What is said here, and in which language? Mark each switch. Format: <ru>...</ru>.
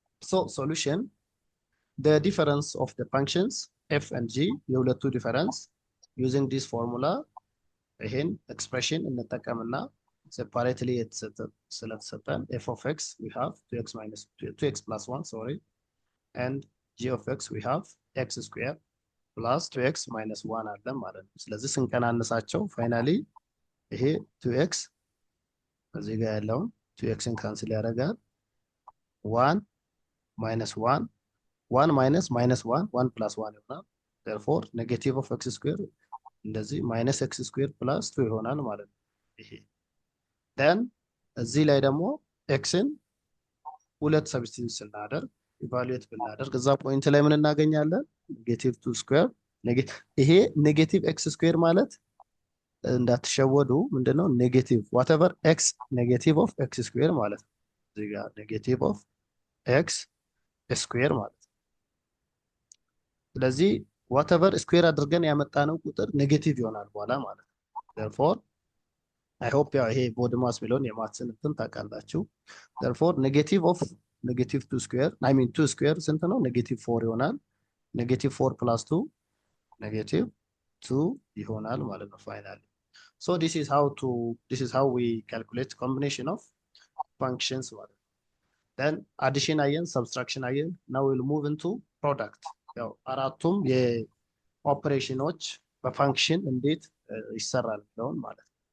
<en>So solution, the difference of the functions f and g,</en> <am>የሁለቱ</am> <en>difference using this formula,</en> <am>ይሄን</am> <en>expression</en> <am>እንጠቀምና</am> <en>separately</en> <am>ስለተሰጠን</am> <en>f of x we have 2x plus 1 sorry, and g of x we have x squared</en> <am>ፕላስ 2x ማይነስ 1 አለ ማለት ነው። ስለዚህ ስንቀናነሳቸው ፋይናሊ ይሄ 2x እዚህ ጋር ያለውን 2xን ካንስል ያደርጋል 1 ማይነስ 1 1 ማይነስ ማይነስ 1 1 ፕላስ 1 ይሆናል። therefore ኔጌቲቭ ኦፍ x ስኩዌር እንደዚህ ማይነስ x ስኩዌር ፕላስ 2 ይሆናል ማለት ነው። ይሄ then እዚህ ላይ ደግሞ xን ሁለት ሰብስቲቱት ስናደርግ ኢቫሉዌት ብናደርግ እዛ ፖይንት ላይ ምን እናገኛለን? ኔጌቲቭ 2 ስኩዌር ይሄ ኔጌቲቭ x ስኩዌር ማለት እንዳትሸወዱ ምንድነው ኔጌቲቭ whatever x ኔጌቲቭ ኦፍ x ስኩዌር ማለት ነው። እዚህ ጋር ኔጌቲቭ ኦፍ x ስኩዌር ማለት ነው። ስለዚህ whatever ስኩዌር አድርገን ያመጣነው ቁጥር ኔጌቲቭ ይሆናል በኋላ ማለት ነው። therefore</am> <en>I hope</en> <am>ያው ይሄ ቦድማስ ሚሊዮን የማትስን እንትን ታውቃላችሁ። therefore ኔጌቲቭ ኦፍ ኔጌቲቭ 2 ስኩዌር I mean 2 ስኩዌር ስንት ነው? ኔጌቲቭ 4 ይሆናል። ኔጌቲቭ 4 ፕላስ 2 ኔጌቲቭ 2 ይሆናል ማለት ነው ፋይናሊ።</am> <en>so this is how we calculate combination of functions</en> <am>ማለት ነው። then addition አየን፣ subtraction አየን።</am> <en>now we'll move into product።</en> <am>ያው አራቱም የኦፕሬሽኖች በፋንክሽን እንዴት ይሰራል ነው ማለት ነው።</am>